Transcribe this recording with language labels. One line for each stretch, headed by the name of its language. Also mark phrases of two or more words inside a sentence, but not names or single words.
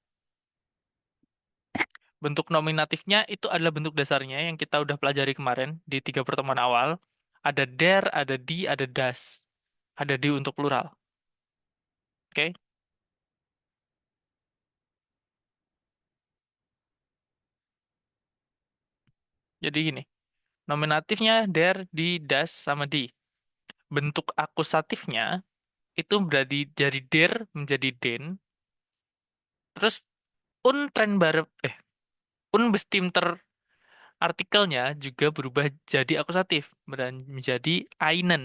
Indonesian: Bentuk nominatifnya itu adalah bentuk dasarnya yang kita udah pelajari kemarin di 3 pertemuan awal. Ada der, ada die, ada das. Ada di untuk plural. Oke, jadi gini. Nominatifnya
German: der, die, das,
Indonesian: sama die. Bentuk akusatifnya itu berarti dari der menjadi den. Terus
German: untrennbare, unbestimmter
Indonesian: artikelnya juga berubah jadi akusatif dan menjadi einen.